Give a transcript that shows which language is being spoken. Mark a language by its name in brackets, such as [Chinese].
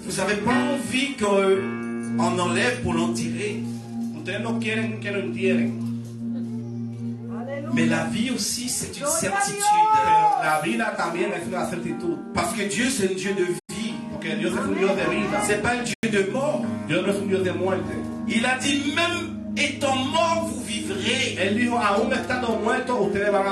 [French] Vous n'avez pas envie qu'on enlève pour l'enterrer. [Spanish] Ustedes no quieren que lo entierren, [French] Mais la vie aussi, c'est une certitude. [Spanish] pero la vida también es una certitud, [French] Parce que Dieu, c'est un Dieu de vie. [Spanish] porque Dios es un Dios de vida, [French] C'est pas un Dieu de mort. [Spanish] Dios no es un Dios de muerte. [French] Il a dit, même étant mort, vous vivrez. [Spanish] Él dijo, aún estando muertos, ustedes van a